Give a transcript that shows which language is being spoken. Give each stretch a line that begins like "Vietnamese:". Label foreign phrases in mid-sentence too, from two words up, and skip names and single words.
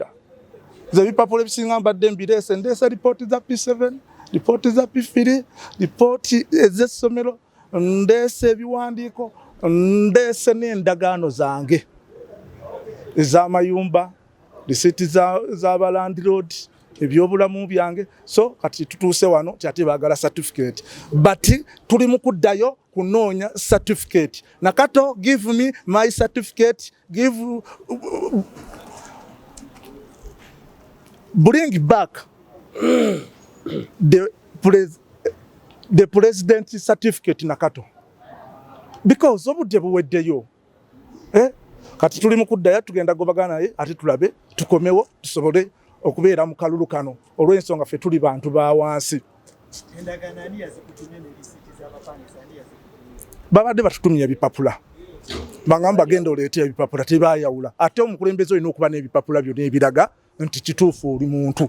Ganda: Ze bipapula ebisinga mbadde mbireese, ndeese ripooti za P7, ripooti za P3, ripooti ez'essomero, ndeese ebiwandiiko, ndeese n'endagaano zange ez'amayumba, risiiti z'abalandiroodi, ebyobulamu byange. So kati tutuuse wano kyate baagala certificate, but tuli mu kuddayo kunoonya certificate.
English: Nakato, give me my certificate, bring back the president certificate Nakato, because
Ganda: obudde buweddeyo. Kati tuli mu kuddayo tugenda gobagana naye ate tulabe tukomewo tusobole okubeera mu kalulu kano olw'ensonga ffe tuli bantu ba wansi. Babadde batutumye ebipapula bangamba bagenda oleete ebipapula tebaayawula, ate omukulembeze olina okuba n'ebipapula byonna ebiraga nti kituufu oli muntu.